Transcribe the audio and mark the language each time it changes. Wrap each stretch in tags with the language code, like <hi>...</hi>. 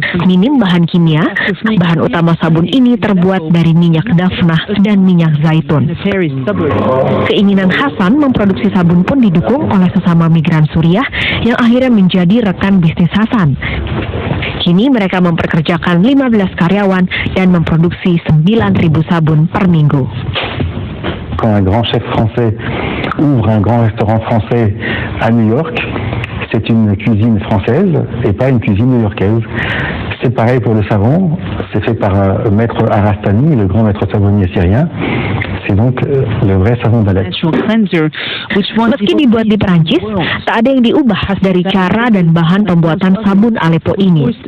<id>Minim bahan kimia, bahan utama sabun ini terbuat dari minyak dafnah dan minyak zaitun. Keinginan Hasan memproduksi sabun pun didukung oleh sesama migran Suriah yang akhirnya menjadi rekan bisnis Hasan. Kini mereka memperkerjakan 15 karyawan dan memproduksi 9.000 sabun per minggu.</id> <fr>Quand un grand chef français ouvre un grand restaurant français à New York, c'est une cuisine française et pas une cuisine new-yorkaise. C'est pareil pour le savon, c'est fait par maître Harastani, le grand maître savonnier syrien. C'est donc le vrai savon d'Alep.</fr> <id>Meski dibuat di Perancis, tak ada yang diubah dari cara dan bahan pembuatan sabun Aleppo ini.</id>